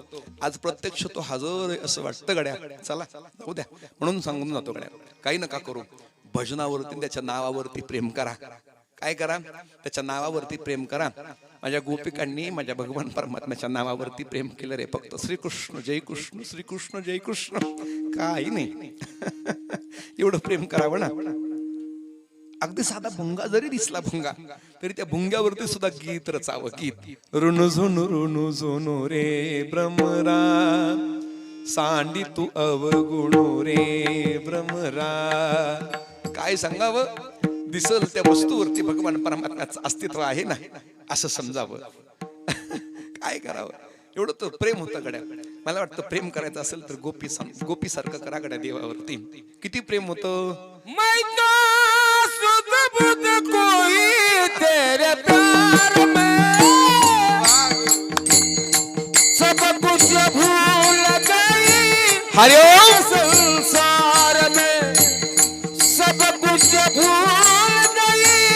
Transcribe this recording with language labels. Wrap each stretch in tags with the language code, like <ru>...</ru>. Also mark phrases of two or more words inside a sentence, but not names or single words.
<mr>आज प्रत्यक्ष तो हजर आहे असं वाटतं गड्या. चला जाऊ द्या म्हणून सांगून जातो गड्या. काही नका करू. भजनावरती त्याच्या नावावरती प्रेम करा. काय करा? त्याच्या नावावरती प्रेम करा. माझ्या गोपिकांनी माझ्या भगवान परमात्म्याच्या नावावरती प्रेम केलं रे. फक्त श्रीकृष्ण जय कृष्ण, श्रीकृष्ण जय कृष्ण. काही नाही. एवढं प्रेम करावं ना. अगदी साधा भुंगा जरी दिसला भुंगा तरी त्या भुंग्यावरती सुद्धा गीत रचावं. गीत रुनु झुनु रे भ्रमरा सांडी तू अवगुणो रे भ्रमरा. काय सांगावं. दिसल त्या वस्तूवरती भगवान परमात्म्याचं अस्तित्व आहे ना असं समजावं. काय करावं. एवढं तर प्रेम होतं गड्या. मला वाटतं प्रेम करायचं असेल तर गोपी सारखं करा गड्या देवावरती. किती प्रेम होतं.</mr> <hi>तेरे प्यार में सब कुछ भूल गई. हरिओम. संसार में सब कुछ भूल गई.</hi>